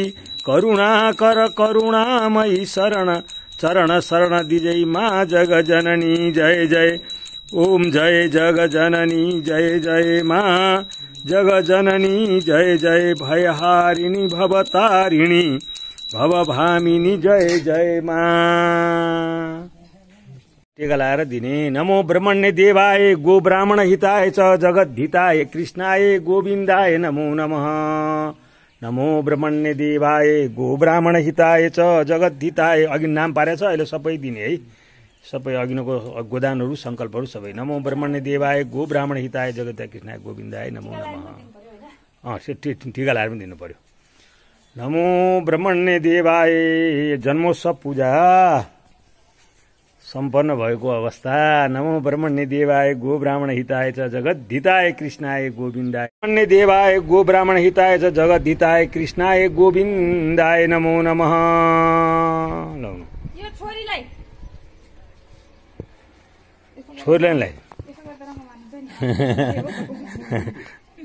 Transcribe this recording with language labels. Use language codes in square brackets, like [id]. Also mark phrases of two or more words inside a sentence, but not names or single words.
[hi] करुणा कर करुणामयी शरण चरण शरण दिजय। माँ जगजननी जय जय। ओम जय जगजननी जय जय। माँ जगजननी जय जय। भयहारिणी भवतारिणी भवभामिनी जय जय। [ne] माँ टीका लाएर दिने। [sa] नमो ब्रह्मण्य देवाय गो ब्राह्मण हिताय च जगद्धिताय कृष्णाय गोविन्दाय नमो नमः। नमो ब्रह्मण्य देवाय गो ब्राह्मण हिताय च जगद्धिताय। [ne] अघि नाम पारेछ, अहिले सबै दिने है। सबै अघिनको गोदानहरू संकल्पहरू सबै। [sa] नमो ब्रह्मण्य देवाय गो ब्राह्मण हिताय जगद्धिताय कृष्णाय गोविन्दाय नमो नमः। [ne] टीका लाएर पनि दिनु पर्यो। [sa] नमो ब्रह्मण्य देवाय [ne] जन्मोत्सव पूजा सम्पन्न भएको अवस्था। [sa] नमो ब्रह्मण्य देवाय गो ब्राह्मण हिताय च जगद्धिताय कृष्णाय गोविन्दाय। ब्रह्मण्य देवाय गो ब्राह्मण हिताय च जगद्धिताय कृष्णाय गोविन्दाय नमो नमः। [ne] यो छोरीलाई छोरीलाई